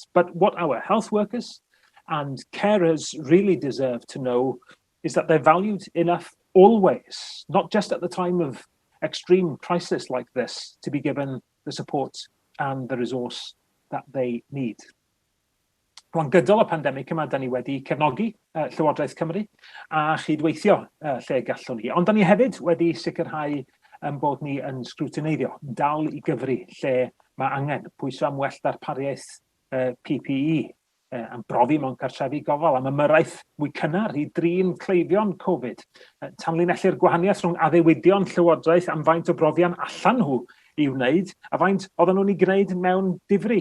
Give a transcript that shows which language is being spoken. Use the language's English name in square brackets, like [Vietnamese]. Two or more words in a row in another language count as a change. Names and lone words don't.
[English] But what our health workers and carers really deserve to know is that they're valued enough always, not just at the time of extreme crisis like this, to be given the support and the resource that they need. [Welsh] Rwan gydol y pandemig yma, da ni wedi cefnogi Llywodraeth Cymru a chydweithio lle gallwn ni. Ond da ni hefyd wedi sicrhau bod ni yn sgrwtineiddio, dal i gyfri lle mae angen pwyso am well darpariaeth PPE, am brofi mewn cartrefi gofal, am ymyrraeth mwy cynnar i drin cleifion Covid, tanlinellu'r gwahaniaeth rhwng addewidion Llywodraeth am faint o brofion allan nhw i wneud, a faint oedden nhw'n ei gwneud mewn difri.